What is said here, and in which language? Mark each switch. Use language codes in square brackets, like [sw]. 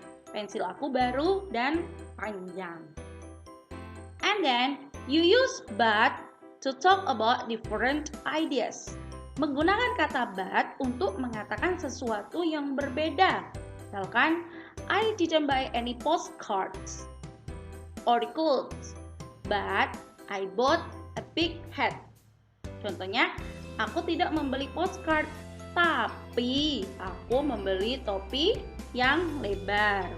[id] Pensil aku baru dan panjang. [en] And then you use but to talk about different ideas. [id] Menggunakan kata but untuk mengatakan sesuatu yang berbeda. Misalkan, [en] I didn't buy any postcards or clothes, but I bought a big hat. [id] Contohnya, aku tidak membeli postcard, tapi aku membeli topi yang lebar.